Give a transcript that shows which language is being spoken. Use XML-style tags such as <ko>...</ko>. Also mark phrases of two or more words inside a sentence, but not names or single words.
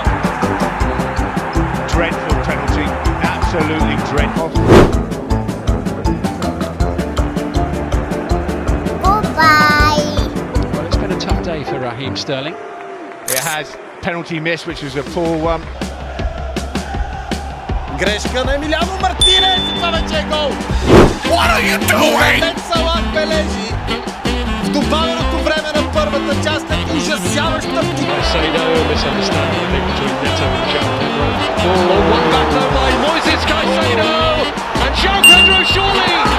<en>Dreadful penalty. Absolutely dreadful. Well, it's been a tough day for Raheem Sterling. It has. Penalty miss, which was a poor one.</en> <bg>Грешка на Емилиано Мартинес, това вече е гол!</bg> <en>What are you doing?</en> <bg>Мохамед Салах бележи в добавеното време на първата част е ужасяваща птика.</bg> <en>Caicedo, misunderstanding I think between Neto and João Pedro. Oh, one back though by Moises Caicedo and João Pedro surely.</en>